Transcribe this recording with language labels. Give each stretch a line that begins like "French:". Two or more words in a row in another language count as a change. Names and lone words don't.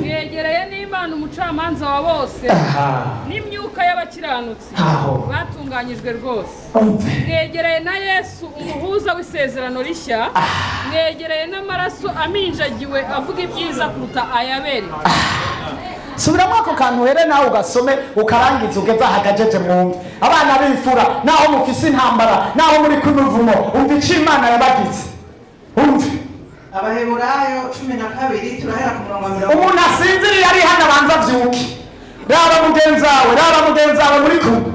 Rundi: Mwegereye n'Imana umucamanza wa bose n'imyuka y'abakiranutsi batunganyijwe rwose. Mwegereye na Yesu umuhuza w'isezerano rishya. Mwegereye n'amaraso aminjagiwe avuga ibyiza kuruta ayabere. Subira mwako kantu here nawe ugasome ukarangiza ugeza hagajeje mwumve. Abana b'imfura naho mufise intambara naho muri kunuvumo umva icyo Imana yabagize. Umve. Abaheburayo 12 turahera ku murongo wa 20. Umuntu asinziriye ari hano abanza vyuki. Raba mugenzi wawe muri kumwe.